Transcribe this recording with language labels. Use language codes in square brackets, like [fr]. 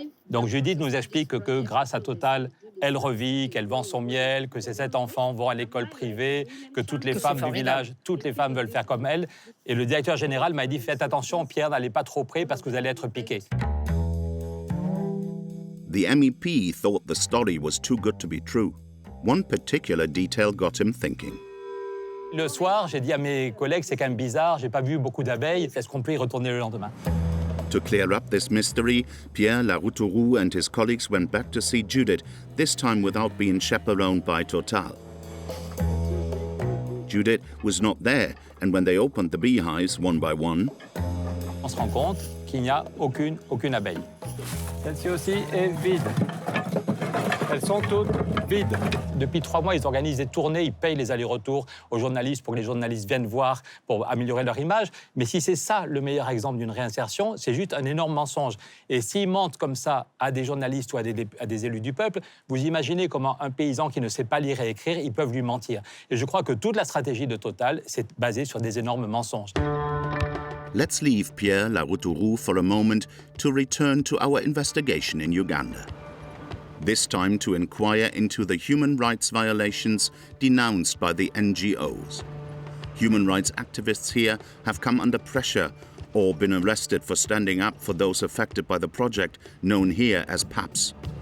[fr] Donc Judith nous explique que grâce à Total, elle revit, qu'elle vend son miel, que ses 7 enfants vont à l'école privée, que toutes les femmes du village, toutes les femmes veulent faire comme elle. Et le directeur général m'a dit, faites attention, Pierre, n'allez pas trop près parce que vous allez être piqué. [en] The MEP thought the story was too good to be true. One particular detail got him thinking. [fr] Le soir, j'ai dit à mes collègues, c'est quand même bizarre, j'ai pas vu beaucoup d'abeilles, est-ce qu'on peut y retourner le lendemain? [en] To clear up this mystery, Pierre Laroutourou and his colleagues went back to see Judith, this time without being chaperoned by Total. Judith was not there, and when they opened the beehives one by one, [fr] on se rend compte qu'il n'y a aucune abeille. Celle-ci aussi est vide. Elles sont toutes vides. Depuis 3 mois, ils organisent des tournées, ils payent les allers-retours aux journalistes pour que les journalistes viennent voir, pour améliorer leur image. Mais si c'est ça le meilleur exemple d'une réinsertion, c'est juste un énorme mensonge. Et s'ils mentent comme ça à des journalistes ou à des élus du peuple, vous imaginez comment un paysan qui ne sait pas lire et écrire, ils peuvent lui mentir. Et je crois que toute la stratégie de Total, c'est basée sur des énormes mensonges. [en] Let's leave Pierre Laroutourou for a moment to return to our investigation in Uganda. This time to inquire into the human rights violations denounced by the NGOs. Human rights activists here have come under pressure or been arrested for standing up for those affected by the project known here as PAPS.